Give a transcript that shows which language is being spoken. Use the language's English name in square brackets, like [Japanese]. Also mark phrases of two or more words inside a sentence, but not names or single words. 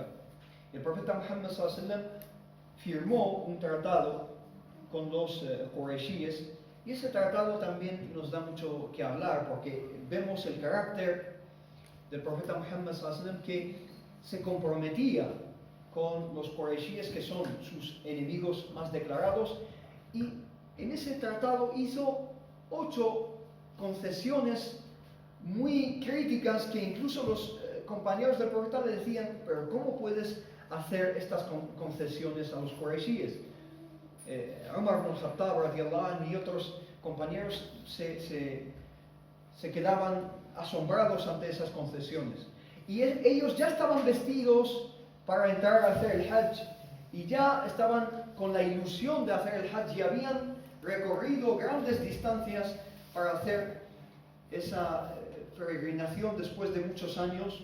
[Spanish] El profeta Muhammad [Arabic] صلى الله عليه وسلم [Spanish] firmó un tratado con los Quraishíes, y ese tratado también nos da mucho que hablar, porque vemos el carácter del profeta Muhammad [Arabic] صلى الله عليه وسلم, [Spanish] que se comprometía con los Quraishíes, que son sus enemigos más declarados, y en ese tratado hizo 8 concesiones muy críticas, que incluso los compañeros del profeta le decían: pero ¿cómo puedes hacer estas concesiones a los Quraishíes? Umar ibn Khattab [Arabic] رضي الله عنه [Spanish] y otros compañeros se quedaban asombrados ante esas concesiones. Y ellos ya estaban vestidos para entrar a hacer el Hajj y ya estaban con la ilusión de hacer el Hajj y habían recorrido grandes distancias para hacer esa peregrinación después de muchos años.